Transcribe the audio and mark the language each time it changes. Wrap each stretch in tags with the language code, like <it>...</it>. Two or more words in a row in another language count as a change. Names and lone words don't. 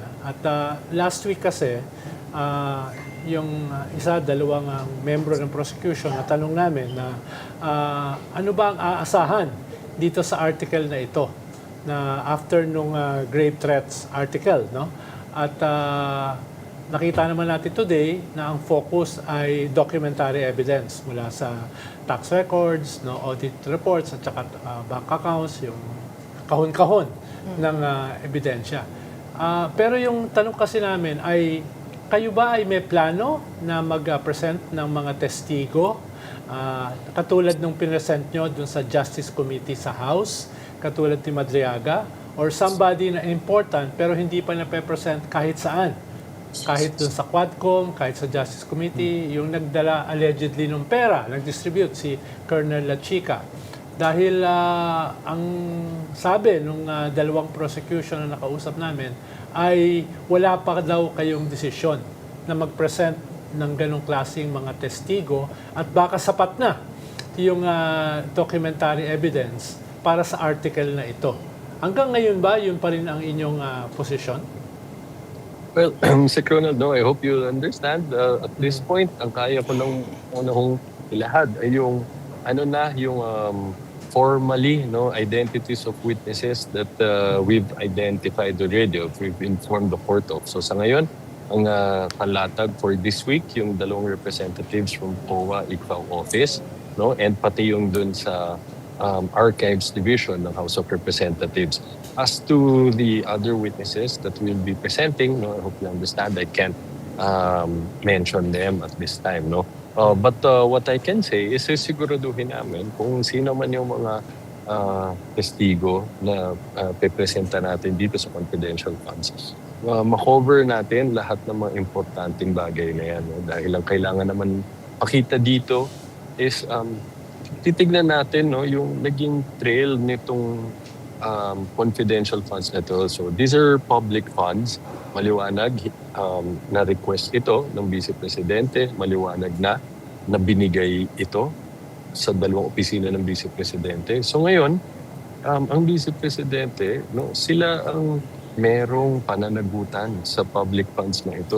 <tl>At</tl> <en>last week</en> <tl>kasi, yung dalawang membro ng prosecution, natanong namin na ano ba ang aasahan dito sa article na ito, na after nung</tl> <en>grave threats article,</en> <tl>At nakita naman natin today na ang focus ay</tl> <en>documentary evidence</en> <tl>mula sa</tl> <en>tax records,</en> <tl>no,</tl> <en>audit reports,</en> <tl>at saka</tl> <en>bank accounts,</en> <tl>yung kahon-kahon ng ebidensya. Pero yung tanong kasi namin ay, kayo ba ay may plano na mag-present ng mga testigo katulad ng pinresent nyo dun sa Justice Committee sa House, katulad ni Madriaga, or somebody na important pero hindi pa na-present kahit saan? Kahit dun sa Quadcom, kahit sa Justice Committee, yung nagdala allegedly ng pera, nag-distribute si Colonel La Chica. Dahil ang sabi nung dalawang prosecution na nakausap namin ay wala pa daw kayong desisyon na mag-present ng ganong klaseng mga testigo at baka sapat na yung</tl> <en>documentary evidence</en> <tl>para sa article na ito. Hanggang ngayon ba, yun pa rin ang inyong posisyon?</tl> <en>Well, Sir Colonel, no, I hope you understand. At this point,</en> <tl>ang kaya ko nang unang ilahad ay yung</tl> <en>formally, no, identities of witnesses that we've identified already, we've informed the court of.</en> <tl>So sa ngayon, ang palatag</tl> <en>for this week,</en> <tl>yung dalawang</tl> <en>representatives from COA ICFAO office,</en> <tl>no, and pati yung dun sa Archives Division ng House of Representatives.</tl> <en>As to the other witnesses that we'll be presenting, no, I hope you understand, I can't mention them at this time, no. But what I can say is</en> <tl>siguraduhin namin kung sino man yung mga testigo na pepresenta natin dito sa</tl> <en>confidential funds.</en> <tl>Ma-cover natin lahat ng mga importanteng bagay na yan. No? Dahil ang kailangan naman pakita dito is titignan natin, no, yung naging trail nitong</tl> <en>confidential funds</en> <tl>na ito.</tl> <en>So these are public funds.</en> <tl>Maliwanag na request ito ng Vice Presidente. Maliwanag na binigay ito sa dalawang opisina ng Vice Presidente. So ngayon, ang Vice Presidente, no, sila ang merong pananagutan sa</tl> <en>public funds</en> <tl>na ito.</tl>